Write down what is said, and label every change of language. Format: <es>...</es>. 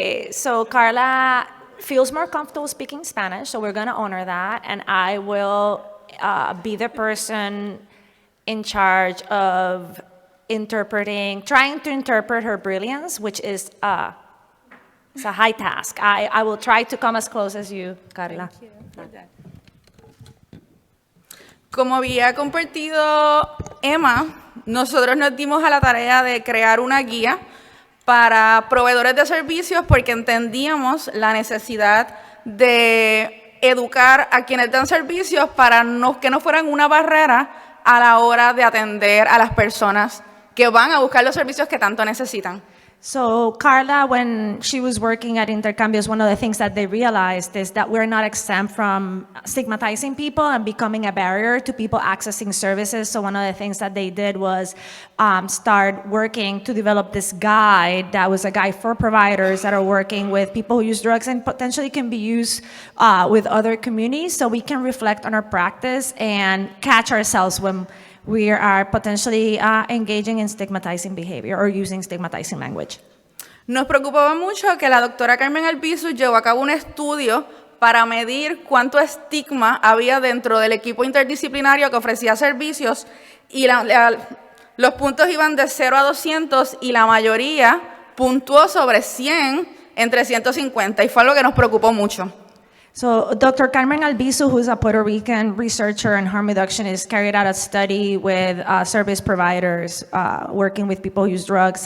<en>So Carla feels more comfortable speaking Spanish, so we're going to honor that, and I will be the person in charge of trying to interpret her brilliance, which is it's a high task. I will try to come as close as you, Carla. Thank you.</en> <es>Como había compartido Emma, nosotros nos dimos a la tarea de crear una guía para proveedores de servicios porque entendíamos la necesidad de educar a quienes dan servicios para que no fueran una barrera a la hora de atender a las personas que van a buscar los servicios que tanto necesitan.</es> <en>So Carla, when she was working at Intercambios, one of the things that they realized is that we're not exempt from stigmatizing people and becoming a barrier to people accessing services. So one of the things that they did was start working to develop this guide that was a guide for providers that are working with people who use drugs and potentially can be used with other communities, so we can reflect on our practice and catch ourselves when we are potentially engaging in stigmatizing behavior or using stigmatizing language.</en> <es>Nos preocupaba mucho que la doctora Carmen Albizu llevó a cabo un estudio para medir cuánto estigma había dentro del equipo interdisciplinario que ofrecía servicios y los puntos iban de 0 a 200 y la mayoría puntuó sobre 100 entre 150 y fue algo que nos preocupó mucho.</es> <en>So Dr. Carmen Albizu, who's a Puerto Rican researcher in harm reduction, has carried out a study with service providers working with people who use drugs.</en>